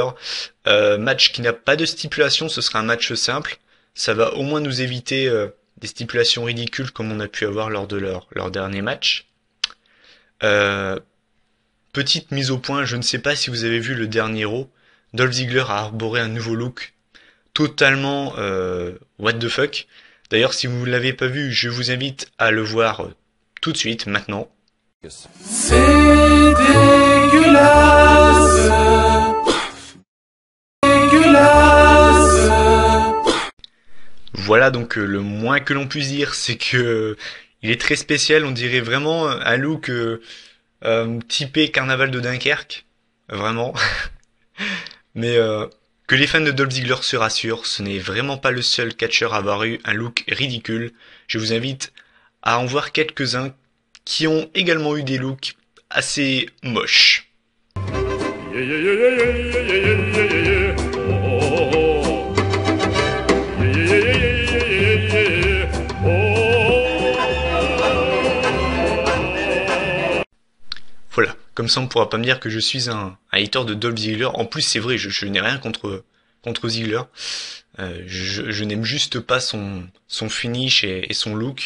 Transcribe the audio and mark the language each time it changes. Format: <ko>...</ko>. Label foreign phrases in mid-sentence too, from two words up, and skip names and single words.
<fr>Match qui n'a pas de stipulation, ce sera un match simple. Ça va au moins nous éviter des stipulations ridicules comme on a pu avoir lors de leur dernier match. Euh, Petite mise au point, je ne sais pas si vous avez vu le dernier Raw. Dolph Ziggler a arboré un nouveau look totalement</fr> <en>what the fuck.</en> <fr>D'ailleurs, si vous ne l'avez pas vu, je vous invite à le voir tout de suite, maintenant. C'est dégueulasse. Dégueulasse. Voilà, donc le moins que l'on puisse dire, c'est que il est très spécial. On dirait vraiment un look typé Carnaval de Dunkerque, vraiment. Mais que les fans de Dolph Ziggler se rassurent, ce n'est vraiment pas le seul catcheur à avoir eu un look ridicule. Je vous invite à en voir quelques-uns qui ont également eu des looks assez moches.</fr> <en>Yeah, yeah, yeah, yeah, yeah, yeah, yeah, yeah, yeah, yeah. Oh, oh, oh. Yeah, yeah, yeah, yeah, yeah, yeah, yeah, yeah. Oh.</en> <fr>Voilà, comme ça on ne pourra pas me dire que je suis un hater de Dolph Ziggler. En plus c'est vrai, je n'ai rien contre Ziggler. Je n'aime juste pas son finish et son look.</fr>